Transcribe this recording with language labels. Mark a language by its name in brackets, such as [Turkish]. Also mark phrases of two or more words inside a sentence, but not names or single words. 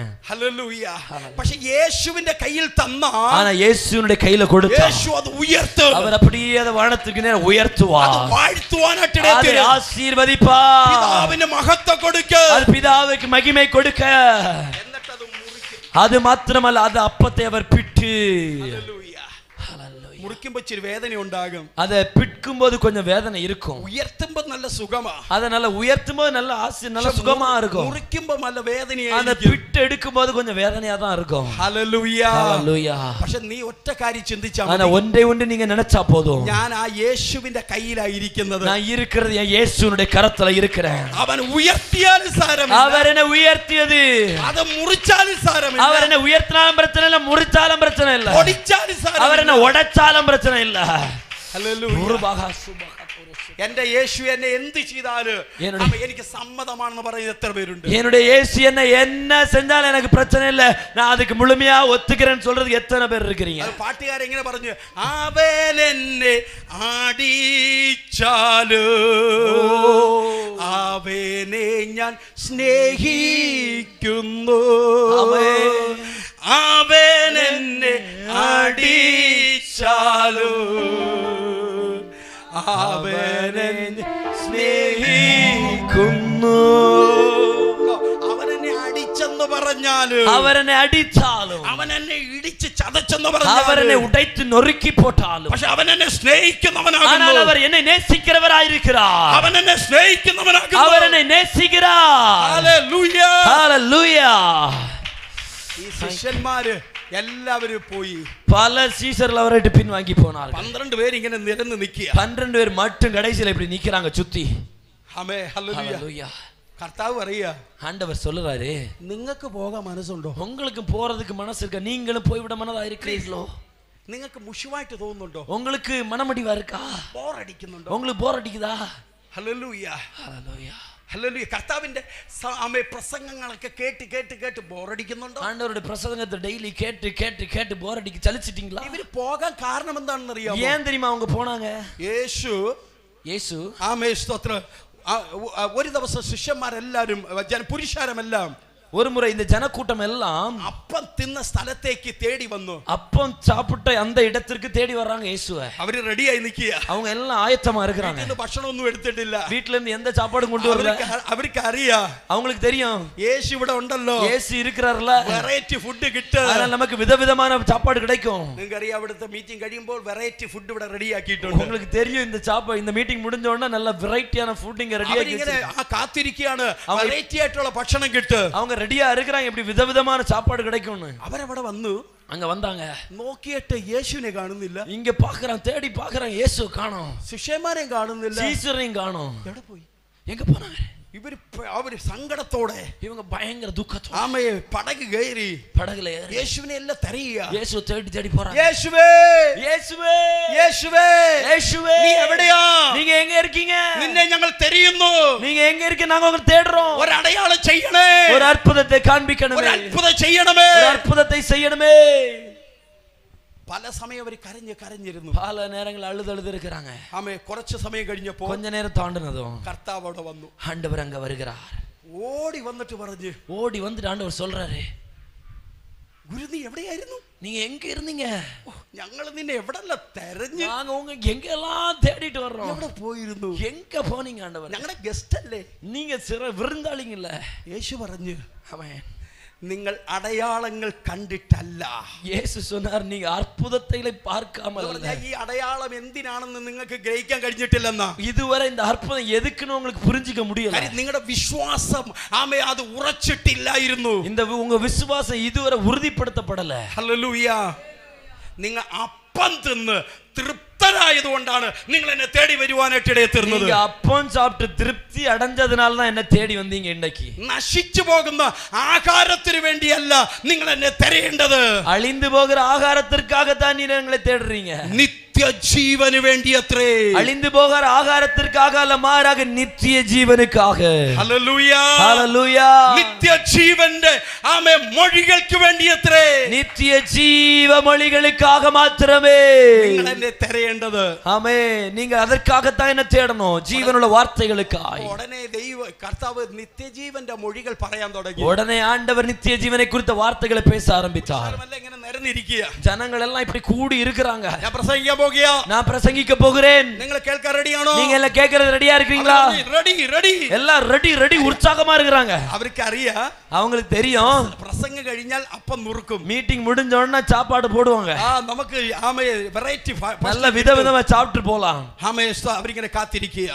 [Malayalam] ഹല്ലേലൂയ. പക്ഷേ യേശുവിന്റെ കയ്യിൽ തന്നാ, [Tamil] ஆனா இயேசுவின் கையில கொடுத்தா [Malayalam] യേശു അത് ഉയർത്തും. [Tamil] அவர் அப்படியே அதை வானத்துக்கு நேரா உயர்த்துவார். [Malayalam] അത് വാഴ്ത്തുവാനായിട്ട് ഇടയാക്കും. [Tamil] ஆசீர்வதிப்பார். [Malayalam] പിതാവിന് മഹത്വം കൊടുക്ക. [Tamil] அது பிதாவுக்கு மகிமை கொடுக்க. [Malayalam] എന്നിട്ട് അത് മുറിക്കും. [Tamil] அது மாத்திரமல்ல, அது அப்பத்தை அவர் பிட்டு. [Malayalam] ഹല്ലേലൂയ. മുറിക്കുമ്പോൾ ഇച്ചിരി വേദന ഉണ്ടാകും. [Tamil] அதை பிட்கும் போது கொஞ்சம் வேதனை இருக்கும். [Malayalam] ഉയർത്തുമ്പോൾ നല്ല സുഖമാ. [Tamil] அதனால உயர்த்தும் போது நல்ல நல்ல சுகமா இருக்கும். [Malayalam] മുറിക്കുമ്പോൾ നല്ല [Tamil] அந்த [Malayalam] വേദനയായിരിക്കും. [Tamil] பிட் எடுக்கும் போது கொஞ்சம் வேதனையா தான் இருக்கும். [Malayalam] ഹല്ലേലൂയ. [Tamil] ஹalleluya. [Malayalam] പക്ഷെ നീ ഒറ്റ കാര്യം ചിന്തിച്ചാ [Tamil] ஆனா [Malayalam] മതി. [Tamil] ஒன்றை நீங்க நினைச்சா போதும், [Malayalam] ഞാൻ ആ യേശുവിന്റെ കയ്യിലായിരിക്കുന്നത്. [Tamil] நான் இருக்கிறது என் இயேசுவினுடைய கரத்துல இருக்கிறேன். [Malayalam] അവൻ ഉയർത്തിയാലും സാരമില്ല, [Tamil] அவர் என்ன உயர்த்தியது. [Malayalam] അത് മുറിച്ചാലും സാരമില്ല, [Tamil] அவர் என்ன உயர்த்தினாலும் பிரச்சனை இல்ல, முறிச்சாலும் பிரச்சனை இல்ல, [Malayalam] ഒടിച്ചാലും സാരമില്ല. [Tamil] அவர் என்ன உடைச்சாலும் பிரச்சனை இல்ல. [Malayalam] ഹല്ലേലൂയ. എന്റെ യേശു എന്നെ എന്ത് ചെയ്താലും എനിക്ക് സമ്മതമാണെന്ന് പറയുന്നത് എത്ര പേരുണ്ട്? [Tamil] என்னுடைய இயேசு என்ன செஞ்சாலும் எனக்கு பிரச்சனை இல்ல, நான் அதுக்கு முழுமையா ஒத்துக்கிறேன்னு சொல்றதுக்கு எத்தனை பேர் இருக்கிறீங்க? [Malayalam] പാട്ടുകാരൻ എങ്ങനെ പറഞ്ഞു? അവൻ എന്നെ ആടിച്ചാലോ അവനെ ഞാൻ സ്നേഹിക്കുന്നു. അവൻ എന്നെ ആടിച്ചാലോ അവനെ സ്നേഹിക്കുന്നു. അവനെന്നെ അടിച്ചെന്ന് പറഞ്ഞാലും, അവരെന്നെ അടിച്ചാലും, അവൻ എന്നെ ഇടിച്ചു ഇടിച്ച് ചതച്ചെന്ന് [Tamil] அவர் என்னை [Malayalam] പറഞ്ഞു. [Tamil] உடைத்து நொறுக்கி போட்டாலும் [Malayalam] പക്ഷെ അവൻ എന്നെ സ്നേഹിക്കുന്നവനാകുന്നു. [Tamil] ஆனால் அவர் என்னை நேசிக்கிறவராயிருக்கிறார். [Malayalam] അവൻ എന്നെ സ്നേഹിക്കുന്നവനാകുന്നു. [Tamil] அவர் என்னை நேசிக்கிறார். [Malayalam] ഹല്ലേലൂയ. [Tamil] ஹalleluya. [Malayalam] ഈ ശിഷ്യന്മാര് എല്ലാവരും പോയി. [Tamil] பல சீஷர்கள் அவரை விட்டு பின் வாங்கி போனார்கள். [Malayalam] 12 പേര് ഇങ്ങനെ നിരന്ന് നിൽക്കുക. [Tamil] 12 பேர் மட்டும் கடைசியில இப்படி நிக்கறாங்க சுத்தி. [Malayalam] ആമേൻ. ഹല്ലേലൂയ. [Tamil] ஹalleluya. [Malayalam] കർത്താവ് പറയാ, [Tamil] ஆண்டவர் சொல்றாரு, [Malayalam] നിങ്ങൾക്ക് പോകാൻ മനസ്സുണ്ടോ? [Tamil] உங்களுக்கு போறதுக்கு மனசு இருக்கா? நீங்களும் போய் விட மனதா இருக்கிறீர்களோ? [Malayalam] നിങ്ങൾക്ക് മുഷിവായിട്ട് തോന്നുന്നുണ്ടോ? [Tamil] உங்களுக்கு மனமடிவா இருக்கா? [Malayalam] ബോറടിക്കുന്നുണ്ടോ? [Tamil] உங்களுக்கு போர் அடிக்குதா? [Malayalam] ഹല്ലേലൂയ. [Tamil] ஹalleluya. [Malayalam] ഹല്ലേലൂയ. കർത്താവിന്റെ പ്രസംഗങ്ങളൊക്കെ കേട്ട് കേട്ട് കേട്ട് ബോറടിക്കുന്നുണ്ടോ? [Tamil] ஆண்டவருடைய பிரசங்கத்தை டெய்லி கேட்டு கேட்டு கேட்டு போர் அடிக்க சலிச்சிட்டீங்களா? [Malayalam] ഇവര് പോകാൻ കാരണം എന്താണെന്ന് അറിയാമോ? [Tamil] ஏன் தெரியுமா அவங்க போனாங்க? [Malayalam] യേശു ആമേൻ സ്തോത്രം. ഒരു ദിവസം ശിഷ്യന്മാരെല്ലാരും പുരുഷാരമെല്ലാം [Tamil] ஒரு முறை இந்த ஜனக்கூட்டம் எல்லாம் [Malayalam] അപ്പം തിന്ന സ്ഥലത്തേക്ക് തേടി വന്നു. [Tamil] அப்பம் சாப்பிட்ட அந்த இடத்திற்கு தேடி வர்றாங்க இயேசுவை. [Malayalam] അവര് റെഡിയായി നിൽക്കുക. [Tamil] அவங்க எல்லாம் ஆயத்தமா இருக்கிறாங்க. [Malayalam] വീട്ടിൽ ഭക്ഷണമൊന്നും എടുത്തിട്ടില്ല. [Tamil] வீட்ல இருந்து எந்த சாப்பாடும் கொண்டு வரல. [Malayalam] അവർക്ക് അറിയാം, [Tamil] அவங்களுக்கு தெரியும் [Malayalam] യേശു ഇവിടെ ഉണ്ടല്ലോ, [Tamil] இயேசு இருக்கிறார்ல, [English] variety food [Malayalam] കിട്ടും. [Tamil] அதனால நமக்கு விதவிதமான சாப்பாடு கிடைக்கும். [Malayalam] നിങ്ങൾക്ക് അറിയാം, അവിടുത്തെ മീറ്റിംഗ് കഴിയുമ്പോൾ [English] variety food [Malayalam] ഇവിടെ റെഡിയാക്കിയിട്ടുണ്ട്. [Tamil] உங்களுக்கு தெரியும் இந்த சாப்பாடு இந்த மீட்டிங் முடிஞ்ச உடனே நல்ல வெரைட்டியான ஃபுட் இங்க ரெடி ஆகி [Malayalam] ഇങ്ങനെ കാത്തിരിക്കുകയാണ്, വെറൈറ്റി ആയിട്ടുള്ള ഭക്ഷണം കിട്ടും. [Tamil] அவங்க ரெடியா இருக்கிறாங்க, இப்படி விதவிதமான சாப்பாடு கிடைக்கும்னு. [Malayalam] അവരവിടെ വന്നു. [Tamil] அங்க வந்தாங்க. [Malayalam] നോക്കിയിട്ട് യേശുവിനെ കാണുന്നില്ല. [Tamil] இங்க பாக்குறான், தேடி பாக்குறான், இயேசு காணோம். [Malayalam] ശിഷ്യന്മാരെയും കാണുന്നില്ല. [Tamil] சீசரையும் காணோம். [Malayalam] എവിടെ പോയി? [Tamil] எங்க போனாங்க? [Malayalam] അവര് സങ്കടത്തോടെ, [Tamil] இவங்க பயங்கர துக்கத்தோட [Malayalam] ആമേ പടക് കയറി [Tamil] படகுல ஏறி [Malayalam] യേശുവിനെ എല്ലാം തെരയുക. [Tamil] இயேசு தேடி தேடி போறாங்க. [Malayalam] യേശുവേ, [Tamil] இயேசுவே, [Malayalam] യേശുവേ, [Tamil] இயேசுவே, [Malayalam] നീ എവിടെയാ? [Tamil] நீங்க എங்க இருக்கீங்க? [Malayalam] നിന്നെ ഞങ്ങൾ തെരയുന്നു. [Tamil] நீங்க എங்க இருக்கீங்க? நாங்க உங்களை தேடுறோம். [Malayalam] ഒരു അടയാളം ചെയ്യണേ, [Tamil] ஒரு அற்புதத்தை காண்பிக்கணுமே, [Malayalam] ഒരു അത്ഭുതം ചെയ്യണമേ, [Tamil] ஒரு அற்புதத்தை செய்யணுமே. [Malayalam] പല സമയം അവർ കരഞ്ഞിരുന്നു. [Tamil] பல நேரங்கள் அழுது இருக்கிறாங்க. [Malayalam] ആമേ കുറച്ച് സമയം കഴിഞ്ഞപ്പോ [Tamil] கொஞ்ச நேரம் தாண்டினதும் [Malayalam] കർത്താവ് അവിടെ വന്നു. [Tamil] ஆண்டவர் அங்க வருகிறார். [Malayalam] ഓടി വന്നിട്ട് പറഞ്ഞു, [Tamil] ஓடி வந்துட்டு ஆண்டவர் சொல்றாரு, [Malayalam] ഗുരു നീ എവിടെയായിരുന്നു? [Tamil] நீங்க எங்க இருந்தீங்க? [Malayalam] ഞങ്ങൾ നിന്നെ എവിടെല്ല തെരഞ്ഞു, [Tamil] நாங்க உங்க எங்கெல்லாம் தேடிட்டு வர்றோம். [Malayalam] എവിടെ പോയിരുന്നു? [Tamil] எங்க போனீங்க ஆண்டவர்? [Malayalam] ഞങ്ങളുടെ ഗസ്റ്റ് അല്ലേ, [Tamil] நீங்க சிற விருந்தாளிங்கல்ல. [Malayalam] യേശു പറഞ്ഞു, [Tamil] அவன் [Malayalam] നിങ്ങൾ അടയാളങ്ങൾ കണ്ടിട്ടല്ല. [Tamil] യേശു சொன்னார், நீங்க அற்புதத்தை பார்க்காமல் அல்ல. [Malayalam] ഈ അടയാളം എന്തിനാണെന്ന് നിങ്ങൾക്ക് ഗ്രഹിക്കാൻ കഴിഞ്ഞിട്ടില്ലെന്നാ. [Tamil] இதுவரை இந்த അற்புதം എதுக்குன்னு உங்களுக்கு புரிஞ்சிக்க முடியல. [Malayalam] നിങ്ങളുടെ വിശ്വാസം ആമേ അത് ഉറച്ചിട്ടില്ലായിരുന്നു. [Tamil] இந்த உங்க விசுவாசம் இதுவரை உறுதிப்படுத்தப்படல. [Malayalam] ഹല്ലേലൂയ. നിങ്ങൾ അപ്പം തിന്ന് തൃപ്തരായതുകൊണ്ടാണ് നിങ്ങൾ എന്നെ തേടി വരുവാനായിട്ട് ഇടയെത്തുന്നത്. [Tamil] நீங்க அப்பம் சாப்பிட்டு திருப்தி அடைஞ்சதுனால தான் என்ன தேடி வந்தீங்க. இன்னைக்கு [Malayalam] നശിച്ചു പോകുന്ന ആഹാരത്തിന് വേണ്ടിയല്ല നിങ്ങൾ എന്നെ തിരയേണ്ടത്. [Tamil] அழிந்து போகிற ஆகாரத்திற்காக தான் நீங்க எங்களை தேடுறீங்க. [Malayalam] നിത്യജീവന് വേണ്ടിയത്രേ. [Tamil] அழிந்து போகிற ஆகாரத்திற்காக அல்ல, மாறாக நித்திய ஜீவனுக்காக. [Malayalam] ഹല്ലേലൂയ, [Tamil] ஹalleluya. [Malayalam] നിത്യജീവന്റെ ആമേ മൊഴികൾക്ക് വേണ്ടിയത്രേ. [Tamil] நித்திய ஜீவ மொழிகளுக்காக மாத்திரமே [Malayalam] നിങ്ങൾ എന്നെ തിരയേണ്ടത്. [Tamil] ஆமென். நீங்க அதற்காகத்தான் என்ன தேடணும், ஜீவனுள்ள வார்த்தைகளுக்காய். [Malayalam] ഉടനെ കർത്താവ് നിത്യജീവന്റെ മൊഴികൾ പറയാൻ തുടങ്ങി. [Tamil] உடனே ஆண்டவர் நித்திய ஜீவனை குறித்த வார்த்தைகளை பேச ஆரம்பித்தார். [Malayalam] ഇങ്ങനെ നിരന്നിരിക്കുക, [Tamil] ஜனங்கள் எல்லாம் இப்படி கூடி இருக்கிறாங்க. [Malayalam] ഞാൻ പ്രസംഗിക്കാൻ പോകുക, [Tamil] நான் பிரசங்கிக்க போகிறேன். [Malayalam] നിങ്ങൾ കേൾക്കാൻ റെഡിയാണോ? [Tamil] நீங்க எல்லாம் கேட்கறது ரெடியா இருக்கீங்களா? [English] ready ready, [Tamil] எல்லாம் [English] ready ready, [Tamil] உற்சாகமா இருக்கிறாங்க. [Malayalam] അവർക്ക് അറിയാം, [Tamil] அவங்களுக்கு தெரியும், [Malayalam] പ്രസംഗം കഴിഞ്ഞാൽ അപ്പം നുറുക്കും. [Tamil] மீட்டிங் முடிஞ்ச உடனே சாப்பாடு போடுவாங்க. [Malayalam] നമുക്ക് ആമേ വെറൈറ്റി [Tamil] நல்ல விதவிதமா சாப்பிட்டு போலாம். [Malayalam] ആമേ അവരിങ്ങനെ കാത്തിരിക്കുക.